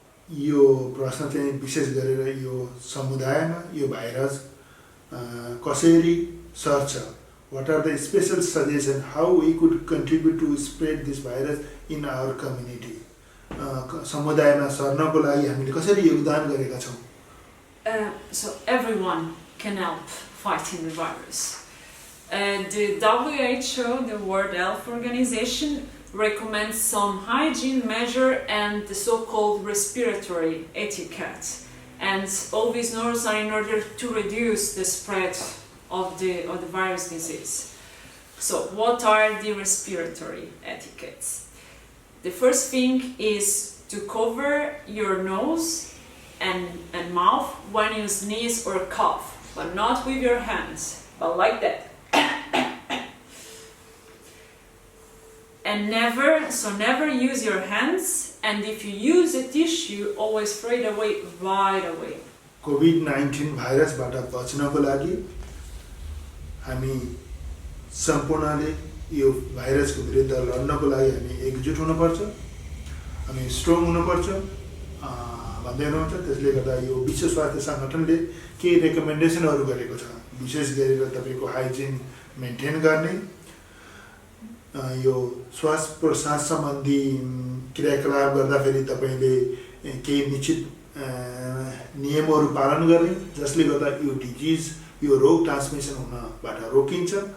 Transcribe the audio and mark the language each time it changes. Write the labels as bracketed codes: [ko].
[ne] यो प्रश्न चाहिँ विशेष गरेर यो समुदायमा यो भाइरस कसरी सर्छ, [en] what are the special suggestions how we could contribute to spread this virus in our community, [ne] समुदायमा सर्नको लागि हामीले कसरी योगदान गरेका छौँ। [en] So everyone can help fighting the virus. The WHO, the World Health Organization, recommends some hygiene measure and the so-called respiratory etiquette. And all these measures are in order to reduce the spread of the virus disease. So what are the respiratory etiquettes? The first thing is to cover your nose and mouth when you sneeze or cough, but not with your hands, but like that. And never use your hands, and if you use a tissue, always throw it away right away. [ne] COVID-19 भाइरसबाट बच्नको लागि हामी सम्पूर्णले यो भाइरसको विरुद्ध लड्नको लागि हामी एकजुट हुनुपर्छ, हामी स्ट्रङ हुनुपर्छ भन्दै हुनुहुन्छ। त्यसले गर्दा यो विश्व स्वास्थ्य सङ्गठनले केही रेकमेन्डेसनहरू गरेको छ, विशेष गरेर तपाईँको हाइजिन मेन्टेन गर्ने, यो श्वास प्रश्वास सम्बन्धी क्रियाकलाप गर्दाखेरि तपाईँले केही निश्चित नियमहरू पालन गर्ने, जसले गर्दा यो डिजिज यो रोग ट्रान्समिसन हुनबाट रोकिन्छ।